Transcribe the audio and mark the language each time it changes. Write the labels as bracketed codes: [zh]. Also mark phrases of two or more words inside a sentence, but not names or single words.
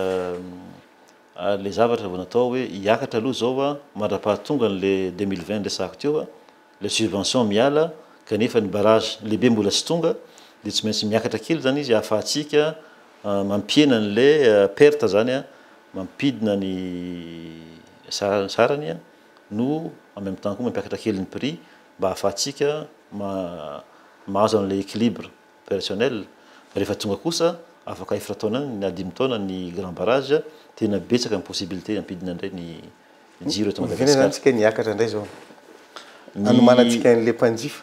[mg] le zavatra vao natao hoe hiakatra aloha zao mandra-pahatonga n'le 2020 resahako teo le subvention miala kanefa ny barrage lehibe mbola tsy tonga dia tsy maintsy miakatra kely zany izy ahafahantsika mampiena n'le perte zany mampidina ny sarany no [fr] en même temps [mg] koa mampiakatra kely ny prix mba ahafahantsika mahazo an'le [fr] équilibre opérationnel [mg] rehefa tonga kosa afaka efatra taona ny adimy taona ny [fr] grand barrage [mg] tena betsaka ny possibilité ampidina indray ny jiro eto Madagasikara. Tsika niakatra indray zao anomanantsika n'le mpanjifa